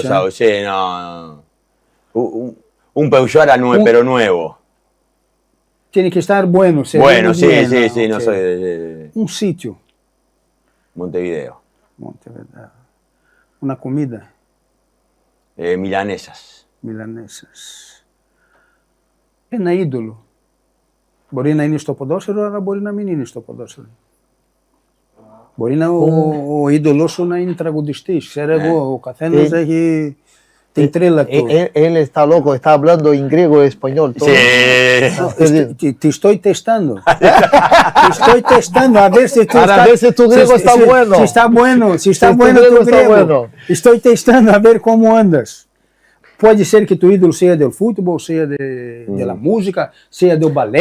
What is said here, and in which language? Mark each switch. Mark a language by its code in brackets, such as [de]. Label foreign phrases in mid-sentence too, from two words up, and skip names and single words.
[es] Sí, no. Un Peugeot pero nuevo. Tiene que estar bueno. Bueno, sí, no soy de... Un sitio. Montevideo. Una comida. Milanesas. [el] Ένα είδωλο. Μπορεί να είναι στο ποδόσφαιρο, αλλά μπορεί να μην είναι στο ποδόσφαιρο. Μπορεί ο είδωλος σου να είναι τραγουδιστής. Ξέρω εγώ, ο καθένας έχει... [es] Él está loco, está hablando en griego y español. Todo. Sí. Te estoy testando. A ver si tu griego está bueno. Si está bueno tu griego. Estoy testando a ver cómo andas. Puede ser que tu ídolo sea del fútbol, sea de la música, sea del ballet.